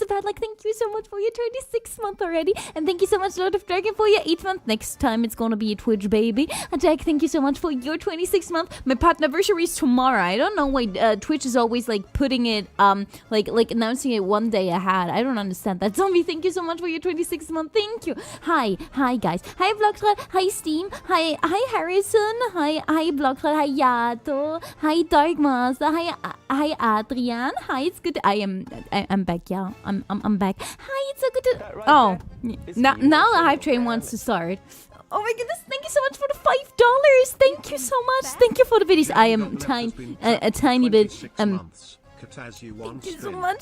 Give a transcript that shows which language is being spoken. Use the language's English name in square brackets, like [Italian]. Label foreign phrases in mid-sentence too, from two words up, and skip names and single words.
[English] Padlock, thank you so much for your 26th month already. And thank you so much, Lord of Dragon, for your 8th month. Next time it's gonna be a Twitch baby. And Jack, thank you so much for your 26th month. My partnerversary is tomorrow. I don't know why Twitch is always like putting it, like announcing it one day ahead. I don't understand that. Zombie, thank you so much for your 26th month. Thank you. Hi guys. Hi Vlogthread. Hi Steam. Hi Harrison. Hi Vlogthread. Hi Yato. Hi Dark Master. Hi Adrian. Hi, it's good. I'm back. Yeah, I'm back. Hi, it's so good to. Oh, now the hype train wants to start. Oh my goodness, thank you so much for the $5. Thank you so much. Thank you for the videos. I am a tiny bit Thank you so much.